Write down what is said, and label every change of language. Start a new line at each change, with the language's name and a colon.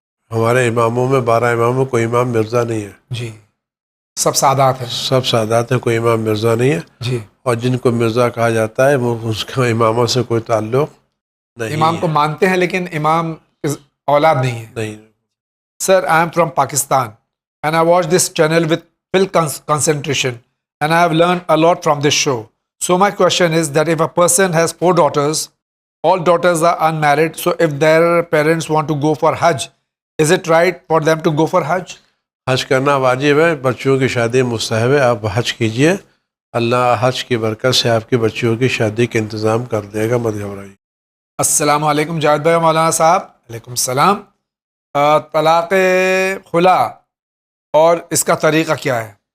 Urdu: ہمارے اماموں میں 12 اماموں میں کوئی امام مرزا نہیں ہے، جی، سب سادات ہیں۔ سب سادات ہیں، کوئی امام مرزا نہیں ہے، جی، اور جن کو مرزا کہا جاتا ہے وہ اس کا اماموں سے کوئی تعلق نہیں امام ہے۔ کو مانتے ہیں لیکن امام اولاد نہیں ہے۔ نہیں۔
English: Sir, I am from Pakistan and I watch this channel with full concentration and I have learned a lot from this show. So my question is that if a person has 4 daughters, all daughters are unmarried, so if their parents want to go for Hajj, is it right for them to go for Hajj?
Urdu: حج کرنا واجب ہے، بچوں کی شادی مستحب ہے، آپ حج کیجئے، اللہ حج کی برکت سے آپ کی بچیوں کی شادی کا انتظام کر دے گا، مت گھبرائیے۔ السلام علیکم جاوید بھائی، مولانا صاحب۔ علیکم السلام۔ طلاق خلا اور اس کا طریقہ کیا ہے؟